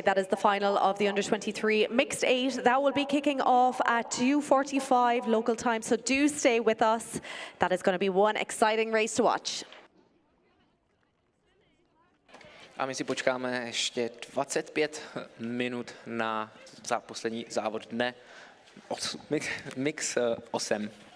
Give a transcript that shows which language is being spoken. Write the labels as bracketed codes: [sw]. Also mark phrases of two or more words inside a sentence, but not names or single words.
[en] That is the final of the under-23 mixed 8. That will be kicking off at 2:45 local time, so do stay with us. That is going to be one exciting race to watch. [cs] A my si počkáme ještě 25 minut na poslední závod dne. Mix 8.